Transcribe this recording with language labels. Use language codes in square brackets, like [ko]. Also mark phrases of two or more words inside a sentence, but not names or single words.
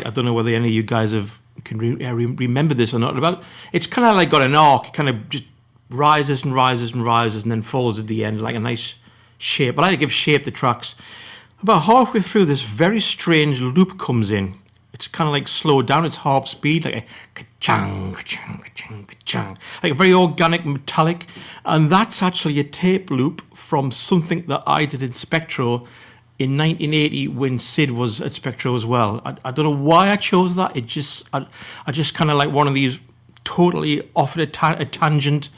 [en] I don't know whether any of you guys can remember this or not. It's kind of like got an arc. It kind of just rises and rises and rises and then falls at the end like a nice shape. I like to give shape to tracks. About halfway through, this very strange loop comes in. It's kind of like slowed down. It's half speed, like a ka-chang, ka-chang, ka-chang, ka-chang, like a very organic, metallic. And that's actually a tape loop from something that I did in Spectro in 1980 when Sid was at Spectro as well. I don't know why I chose that. I just kind of like one of these totally off at a tangent.